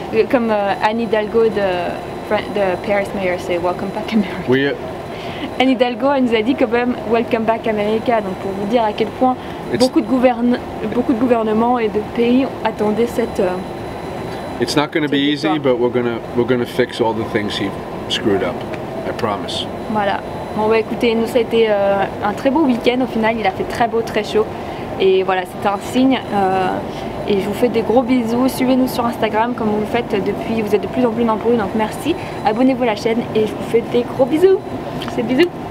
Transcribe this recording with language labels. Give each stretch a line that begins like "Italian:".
French: Comme Anne Hidalgo de Paris Mayor, c'est
English: Welcome Back America.
French: Anne Hidalgo, elle nous a dit quand même
English: Welcome Back America,
French: donc pour vous dire à quel point beaucoup de gouvernements et de pays attendaient cette...
English: It's not going to be easy, but we're gonna fix all the things he screwed up. I promise.
French: Voilà. Bon bah écoutez, nous ça a été un très beau week-end. Au final, il a fait très beau, très chaud. Et voilà, c'était un signe. Et je vous fais des gros bisous. Suivez-nous sur Instagram comme vous le faites depuis. Vous êtes de plus en plus nombreux, donc merci. Abonnez-vous à la chaîne et je vous fais des gros bisous. C'est bisous.